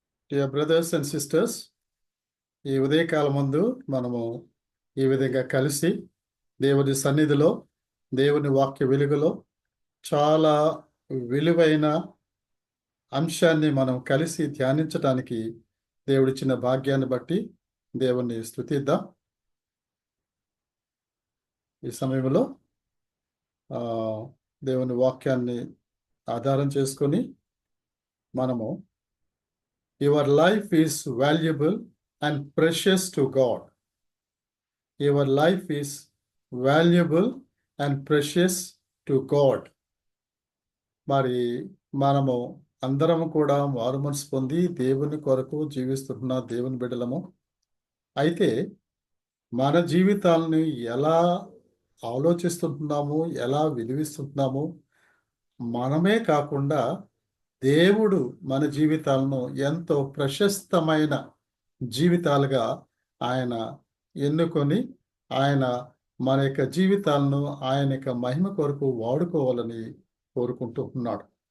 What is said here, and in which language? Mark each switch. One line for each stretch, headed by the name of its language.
English: Dear brothers and sisters,
Telugu: ఈ ఉదయకాలం ముందు మనము ఈ విధంగా కలిసి దేవుని సన్నిధిలో దేవుని వాక్య వెలుగులో చాలా విలువైన అంశాన్ని మనం కలిసి ధ్యానించడానికి దేవుడిచ్చిన భాగ్యాన్ని బట్టి దేవుణ్ణి స్తుతిద్దాం. ఈ సమయంలో దేవుని వాక్యాన్ని ఆధారం చేసుకొని మనము
English: Your life is valuable and precious to God. Your life is valuable and precious to God.
Telugu: మరి మనము అందరం కూడా మారుమనసు పొంది దేవుని కొరకు జీవిస్తున్న దేవుని బిడ్డలము. అయితే మన జీవితాలను ఎలా ఆలోచిస్తుంటున్నాము, ఎలా విలువిస్తుంటున్నాము, మనమే కాకుండా దేవుడు మన జీవితాలను ఎంతో ప్రశస్తమైన జీవితాలుగా ఆయన ఎన్నుకొని ఆయన మన యొక్క జీవితాలను ఆయన యొక్క మహిమ కొరకు వాడుకోవాలని కోరుకుంటూ ఉన్నాడు.